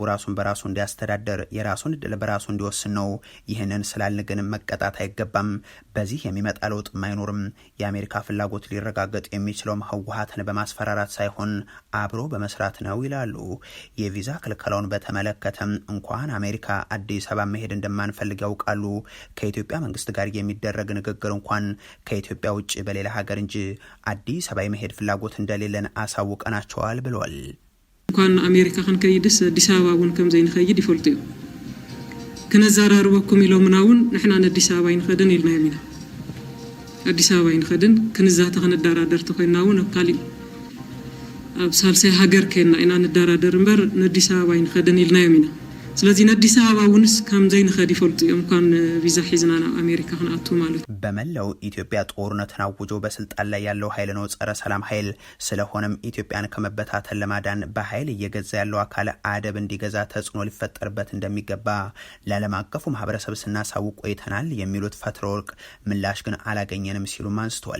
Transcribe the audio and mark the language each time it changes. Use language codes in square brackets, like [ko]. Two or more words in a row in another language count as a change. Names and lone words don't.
[am] ራሱን በራሱ እንዲያስተዳደር የራሱን እድል በራሱ እንዲወስን ነው። ይህንን ስላልን ግን መቀጣት አይገባም። በዚህ የሚመጣ ለውጥ አይኖርም። የአሜሪካ ፍላጎት ሊረጋገጥ የሚችለውም ህወሓትን በማስፈራራት ሳይሆን አብሮ በመስራት ነው ይላሉ። የቪዛ ክልከላውን በተመለከተም እንኳን አሜሪካ አዲስ አበባ መሄድ እንደማንፈልግ ያውቃሉ። ከኢትዮጵያ መንግስት ጋር የሚደረግ ንግግር እንኳን ከኢትዮጵያ ውጭ በሌላ ሀገር እንጂ አዲስ አበባ የመሄድ ፍላጎት እንደሌለን አሳውቀናቸዋል ብለዋል። [ti] እንኳን አሜሪካ ከንከይድስ አዲስ አበባ ውን ከም ዘይንኸይድ ይፈልጡ እዩ ክነዛራርበኩም ኢሎምናውን ንሕና አዲስ አበባ ይንኸድን ኢልና የሚና አዲስ አበባ ይንኸድን ክንዛተ ከነዳራደር ተኮይናውን አካሊ ኣብ ሳልሳይ ሀገር ከና ኢና ነዳራደር እንበር አዲስ አበባ ይንኸድን ኢልና የሚና ስለዚህ አዲስ አበባ ውንስ ከም ዘይንኸድ ይፈልጡ እዮም እንኳን ቪዛ ሒዝናና አሜሪካ ከናቱ ማለት [am] በመላው ኢትዮጵያ ጦርነትን አውጆ በስልጣን ላይ ያለው ኃይል ነው ጸረ ሰላም ኃይል። ስለሆነም ኢትዮጵያን ከመበታተን ለማዳን በኃይል እየገዛ ያለው አካል አደብ እንዲገዛ ተጽዕኖ ሊፈጠርበት እንደሚገባ ለዓለም አቀፉ ማህበረሰብ ስናሳውቅ ቆይተናል የሚሉት ፈትለወርቅ ምላሽ ግን አላገኘንም ሲሉም አንስተዋል።